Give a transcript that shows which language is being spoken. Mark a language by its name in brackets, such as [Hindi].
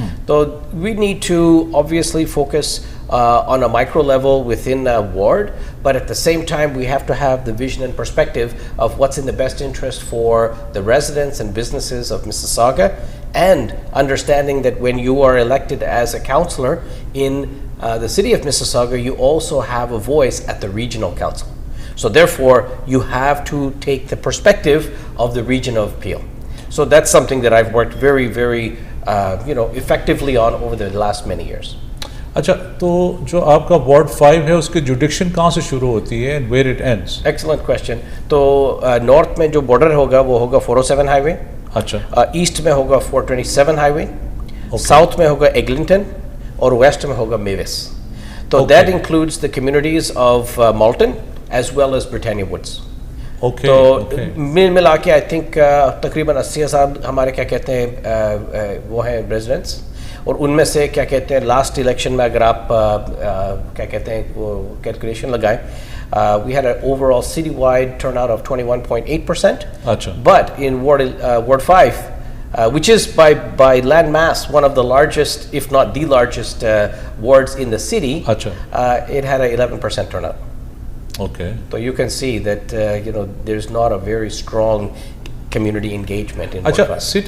[English] So we need to obviously focus on a micro level within a ward, but at the same time we have to have the vision and perspective of what's in the best interest for the residents and businesses of Mississauga, and understanding that when you are elected as a councillor in the city of Mississauga, you also have a voice at the regional council. So therefore you have to take the perspective of the region of Peel. So that's something that I've worked very, very, effectively on over the last many years. [Hindi] अच्छा, तो जो आपका ward 5 है उसकी जुडिक्शन कहाँ से शुरू होती है [English] and where it ends? Excellent question. [Hindi] तो नॉर्थ में जो बॉर्डर होगा वो होगा 407 हाईवे. अच्छा. ईस्ट में होगा 427 हाईवे. साउथ में होगा एग्लिंटन और वेस्ट में होगा मेविस. [English] तो that includes the communities of Malton as well as Britannia Woods. [Hindi] तो मिला के आई थिंक तकरीबन 80,000 हमारे क्या कहते हैं वो हैं रेजिडेंट्स, और उनमें से क्या कहते हैं लास्ट इलेक्शन में अगर आप क्या कहते हैं वो कैलकुलेशन लगाएं, [English] we had an overall citywide turnout of 21.8%. [Hindi] अच्छा. [English] But in Ward 5, which is by land mass one of the largest, if not the largest, wards in the city, it had an 11% turnout. Okay. So you can see that there's not a very strong community engagement in Ward 5.